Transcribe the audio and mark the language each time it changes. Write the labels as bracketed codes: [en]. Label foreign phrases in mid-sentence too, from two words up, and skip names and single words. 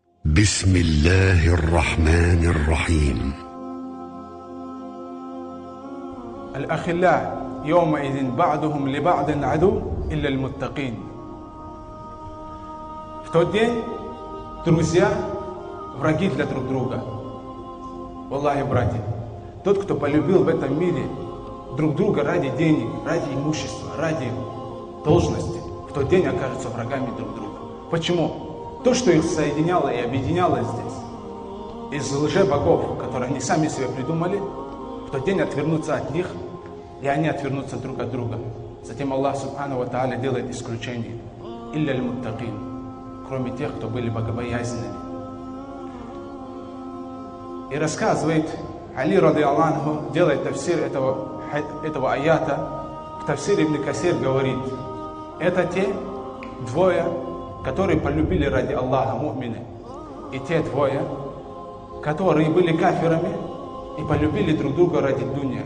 [ar] بسم الله الرحمن الرحيم. الأخلاء يومئذ بعضهم لبعض عدو إلا المتقين. [ru] В тот день друзья враги для друг друга. Валлахи, братья, тот, кто полюбил в этом мире друг друга ради денег, ради имущества, ради должности, в тот день окажутся врагами друг друга. Почему? То, что их соединяло и объединяло здесь, из лже-богов, которые они сами себе придумали, в тот день отвернутся от них, и они отвернутся друг от друга. Затем Аллах [ar] سبحانه وتعالى [ru] делает исключение. [ar] إلا المتقين, [ru] кроме тех, кто были богобоязненными. И рассказывает Али [ar] رضي الله, [ru] делает тафсир этого аята, в тафсире Ибн Касир говорит: это те двое, которые полюбили ради Аллаха му'мины, и те двое, которые были кафирами и полюбили друг друга ради дунья.